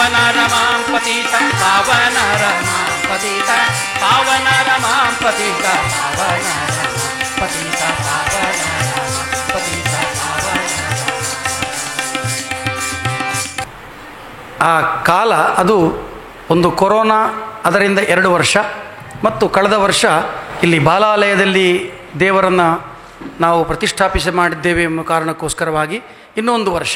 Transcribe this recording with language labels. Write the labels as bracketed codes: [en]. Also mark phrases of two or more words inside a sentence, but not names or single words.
[hi] रमां पतित पावन रमां पतित पावन रमां पतित पावन रमां पतित पावन रमां पतित पावन. [kn] ಆ ಕಾಲ ಅದು ಒಂದು ಕೊರೋನಾ, ಅದರಿಂದ 2 ವರ್ಷ, ಮತ್ತು ಕಳೆದ ವರ್ಷ ಇಲ್ಲಿ ಬಾಲಾಲಯದಲ್ಲಿ ದೇವರನ್ನು ನಾವು ಪ್ರತಿಷ್ಠಾಪಿಸಿ ಮಾಡಿದ್ದೇವೆ ಎಂಬ ಕಾರಣಕ್ಕೋಸ್ಕರವಾಗಿ ಇನ್ನೂ 1 ವರ್ಷ.